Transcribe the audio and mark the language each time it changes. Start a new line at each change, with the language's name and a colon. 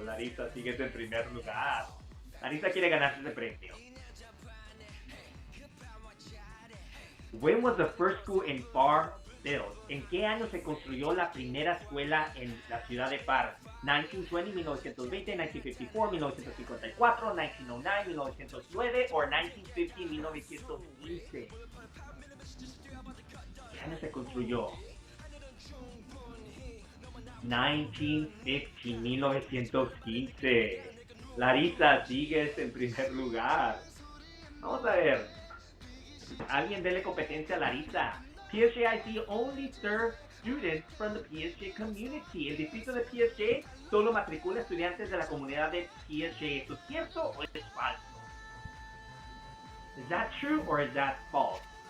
Spanish: Larissa, sigues en primer lugar. Larissa quiere ganarse ese premio.
English: When was the first school in Parr built?
Spanish: ¿En qué año se construyó la primera escuela en la ciudad de Parr? 1920, 1920, 1954, 1954, 1909, 1909 o 1950, 1915. ¿Qué año se construyó? 1950, 1915. Larissa, sigues en primer lugar. Vamos a ver. Alguien dele competencia a Larissa.
English: PSJIC only serves students from the PSJ community.
Spanish: El distrito de PSJ solo matricula estudiantes de la comunidad de PSJ. ¿Esto es cierto o es falso?
English: Is that true or is that false?